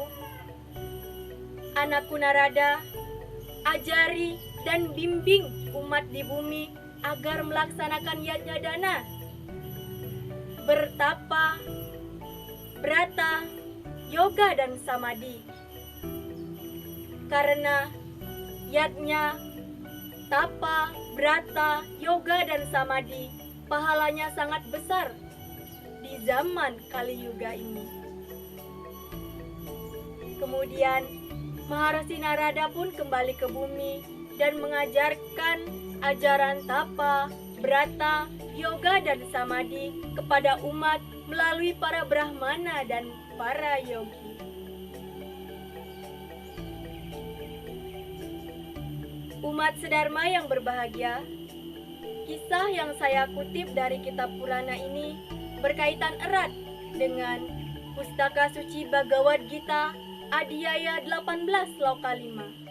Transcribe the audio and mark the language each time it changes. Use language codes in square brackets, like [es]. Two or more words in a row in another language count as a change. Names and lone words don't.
[id] Anakku Narada, ajari dan bimbing umat di bumi agar melaksanakan yadnya dana, bertapa, brata, yoga, dan samadhi. Karena yadnya, tapa, brata, yoga, dan samadhi pahalanya sangat besar di zaman Kali Yuga ini." Kemudian Maharesi Narada pun kembali ke bumi dan mengajarkan ajaran tapa, brata, yoga, dan samadhi kepada umat melalui para brahmana dan para yogi. Umat sedharma yang berbahagia, kisah yang saya kutip dari kitab Purana ini berkaitan erat dengan Pustaka Suci Bhagavad Gita Adhyaya 18 Sloka 5.